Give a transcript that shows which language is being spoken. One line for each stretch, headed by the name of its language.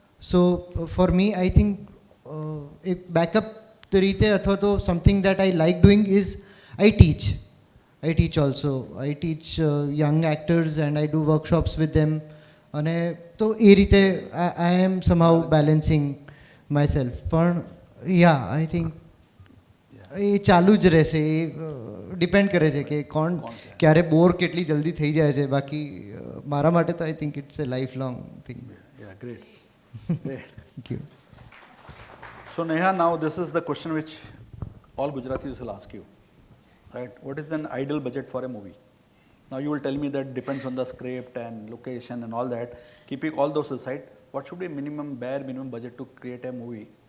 English: So for me, I think
Gujarati: એક backup તરીકે અથવા તો
English: Something that I like doing is I teach also. I teach young actors and I do workshops with them.
Gujarati: અને તો એ રીતે
English: I am somehow balancing myself.
Gujarati: પણ યા
English: I think
Gujarati: એ ચાલુ જ રહેશે. એ ડિપેન્ડ કરે છે કે કોણ ક્યારે બોર કેટલી જલ્દી થઈ જાય છે. બાકી મારા માટે તો
English: I think it's a life long thing. Yeah, great. Great. Thank you. So Neha, now this is the question which all Gujaratis will ask you, right? What is an ideal budget for a movie? Now you will tell me that depends on the script and location and all that. Keeping all those aside, what should be bare minimum budget to create a movie?